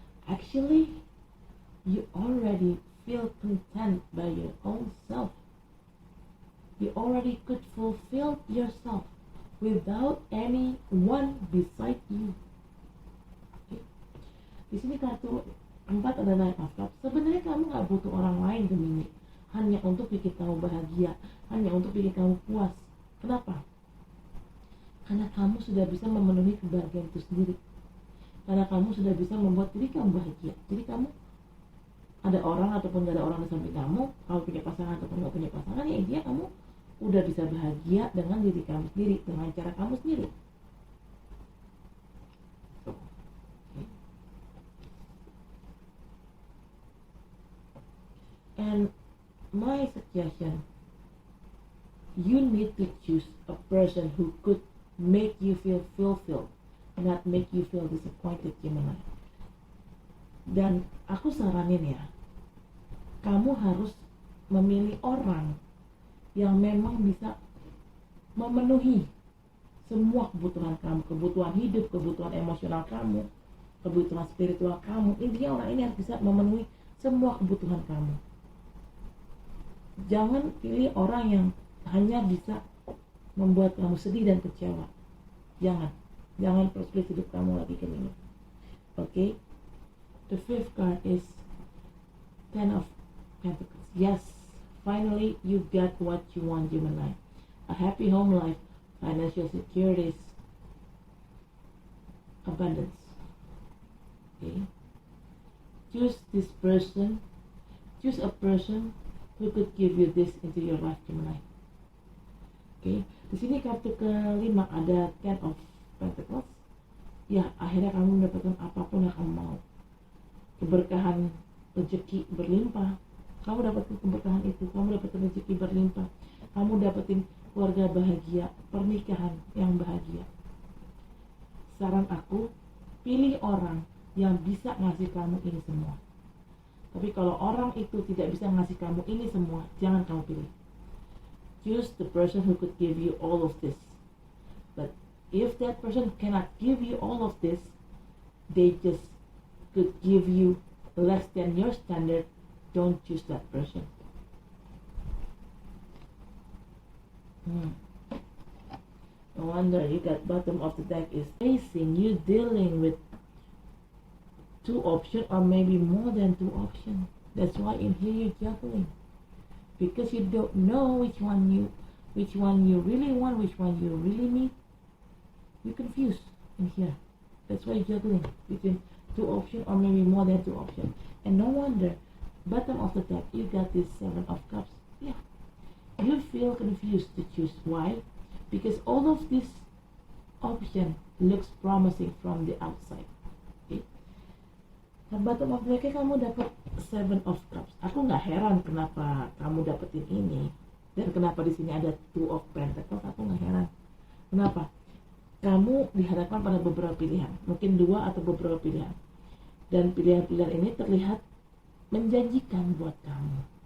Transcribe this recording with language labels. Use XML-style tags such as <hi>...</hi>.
<en>Actually, you already feel content by your own self. You already could fulfill yourself without anyone beside you.</en> <id>Okay. Di sini kartu 4 ada Nine of Cups. Sebenarnya kamu nggak butuh orang lain Gemini, hanya untuk bikin kamu bahagia, hanya untuk bikin kamu puas. Kenapa? Karena kamu sudah bisa memenuhi kebahagiaan itu sendiri. Karena kamu sudah bisa membuat diri kamu bahagia. Jadi kamu ada orang ataupun gak ada orang di samping kamu, kamu punya pasangan ataupun gak punya pasangan, ya intinya kamu udah bisa bahagia dengan diri kamu sendiri, dengan cara kamu sendiri.</id> <en>Okay. And my suggestion, you need to choose a person who could make you feel fulfilled, not make you feel disappointed, Gemini.</en> <id>Dan aku saranin ya, kamu harus memilih orang yang memang bisa memenuhi semua kebutuhan kamu, kebutuhan hidup, kebutuhan emosional kamu, kebutuhan spiritual kamu. Intinya orang ini harus bisa memenuhi semua kebutuhan kamu. Jangan pilih orang yang hanya bisa membuat kamu sedih dan kecewa. Jangan persulit hidup kamu lagi ke ini.</id> <en>Okay? The fifth card is Ten of Pentacles. Yes, finally you got what you want, Gemini. A happy home life, financial securities, abundance. Okay? Choose this person. Choose a person who could give you this into your life, Gemini.</en> <id>Okay? Di sini kartu kelima ada Ten of Pentacles. Ya, akhirnya kamu mendapatkan apapun yang kamu mau. Keberkahan rezeki berlimpah, kamu dapetin keberkahan itu, kamu dapetin rezeki berlimpah, kamu dapetin keluarga bahagia, pernikahan yang bahagia. Saran aku, pilih orang yang bisa ngasih kamu ini semua. Tapi kalau orang itu tidak bisa ngasih kamu ini semua, jangan kamu pilih.</id> <en>Choose the person who could give you all of this. But if that person cannot give you all of this, they just could give you less than your standard. Don't choose that person. No wonder you got bottom of the deck is facing you dealing with two options or maybe more than two options. That's why in here you're juggling, because you don't know which one you really want, which one you really need. You're confused in here. That's why you're juggling between two options or maybe more than two options. And no wonder, bottom of the deck, you got this Seven of Cups. Yeah, you feel confused to choose. Why? Because all of this option looks promising from the outside.</en> <id>Okay? Nah, bottom of the deck kamu dapat Seven of Cups. Aku nggak heran kenapa kamu dapetin ini dan kenapa di sini ada Two of Pentacles. Aku nggak heran. Kenapa? Kamu dihadapkan pada beberapa pilihan, mungkin dua atau beberapa pilihan, dan pilihan-pilihan ini terlihat menjanjikan buat kamu.</id>